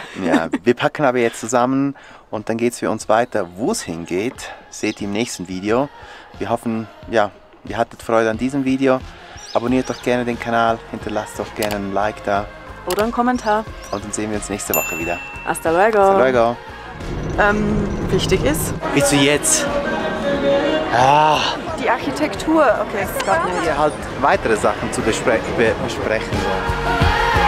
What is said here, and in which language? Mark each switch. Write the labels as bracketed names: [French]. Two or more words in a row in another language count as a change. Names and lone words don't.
[German] Ja, wir packen aber jetzt zusammen und dann geht es für uns weiter. Wo es hingeht, seht ihr im nächsten Video. Wir hoffen, ja, ihr hattet Freude an diesem Video. Abonniert doch gerne den Kanal, hinterlasst doch gerne ein Like da. Oder einen Kommentar. Und dann sehen wir uns nächste Woche wieder. [Spanish] Hasta luego. Hasta luego. [German] Wichtig ist... Bis zu jetzt. Die Architektur. Okay, es gab nicht. Halt weitere Sachen zu besprechen. So.